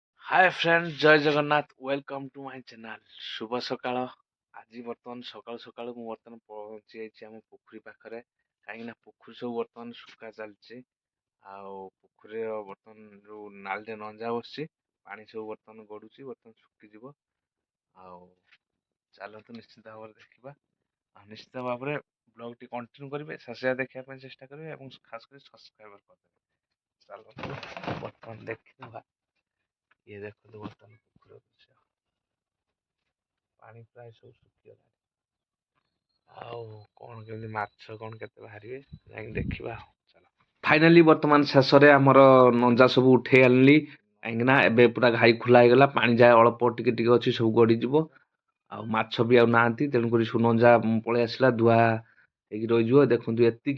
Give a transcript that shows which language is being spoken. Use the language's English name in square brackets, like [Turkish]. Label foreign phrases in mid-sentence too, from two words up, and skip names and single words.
[English] hi friend [Odia] ଜୟ ଜଗନ୍ନାଥ [English] welcome to my channel [Odia] ଶୁଭ ସକାଳ ଆଜି ବର୍ତ୍ତମାନ ସକାଳୁ ସକାଳୁ ମୁଁ ବର୍ତ୍ତମାନ ପହଞ୍ଚି ଯାଇଛି ଆମ ପୋଖରୀ ପାଖରେ କାହିଁକି ନା ପୋଖରୀ ସବୁ ବର୍ତ୍ତମାନ ଶୁଖା ଚାଲିଛି ଆଉ ପୋଖରୀର ବର୍ତ୍ତମାନ ଯୋଉ ନାଲରେ ନଞ୍ଜା ବସିଛି ପାଣି ସବୁ ବର୍ତ୍ତମାନ ଗଡୁଛି ବର୍ତ୍ତମାନ ଶୁଖିଯିବ ଆଉ ଚାଲନ୍ତୁ ନିଶ୍ଚିତ ଭାବରେ ଦେଖିବା ଆଉ ନିଶ୍ଚିତ ଭାବରେ ବ୍ଲଗ ଟି କଣ୍ଟିନ୍ୟୁ କରିବେ ଶେଷ ଯାଏଁ ଦେଖିବା ପାଇଁ ଚେଷ୍ଟା କରିବେ ଏବଂ ଖାସ କରି ସବସ୍କ୍ରାଇବ କରିଦେବେ ଚାଲନ୍ତୁ ବର୍ତ୍ତମାନ ଦେଖିବା [Hindi] ये देखो [Odia] ବର୍ତ୍ତମାନ ପୋଖରୀର ଦୃଶ୍ୟ ପାଣି ପ୍ରାୟ ସବୁ ଶୁଖିଗଲାଣି ଆଉ କଣ କେମିତି ମାଛ କଣ କେତେ ବାହାରିବେ ଯାଇକି ଦେଖିବା ଆଉ ଚାଲ ଫାଇନାଲି ବର୍ତ୍ତମାନ ଶେଷରେ ଆମର ନଞ୍ଜା ସବୁ ଉଠେଇ ଆଣିଲି କାହିଁକି ନା ଏବେ ପୁରା ଘାଇ ଖୋଲା ହେଇଗଲା ପାଣି ଯାଏ ଅଳ୍ପ ଟିକେ ଟିକେ ଅଛି ସବୁ ଗଡିଯିବ ଆଉ ମାଛ ବି ଆଉ ନାହାନ୍ତି ତେଣୁକରି ସବୁ ନଞ୍ଜା ପଳେଇ ଆସିଲା ଧୁଆ ହେଇକି ରହିଯିବ ଦେଖନ୍ତୁ ଏତିକି